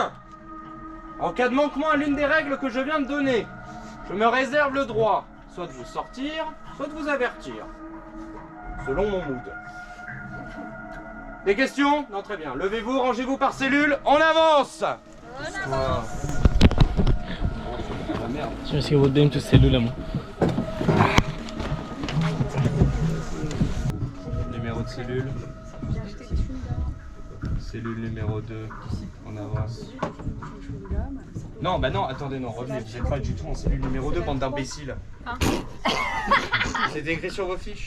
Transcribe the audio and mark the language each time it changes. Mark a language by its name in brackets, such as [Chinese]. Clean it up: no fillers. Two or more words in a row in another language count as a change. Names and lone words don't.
[French] En cas de manquement à l'une des règles que je viens de donner, je me réserve le droit soit de vous sortir, soit de vous avertir. Selon mon mood. Des questions? Non, très bien. Levez-vous, rangez-vous par cellule, on avance! [Persian] مرسی که بود بریم تو سلولمون. [French] Numéro de cellule. Cellule numéro 2. On avance. Non, bah non, attendez, non, revenez. Vous n'êtes pas du tout en cellule numéro 2, bande d'imbéciles. C'est écrit sur vos fiches?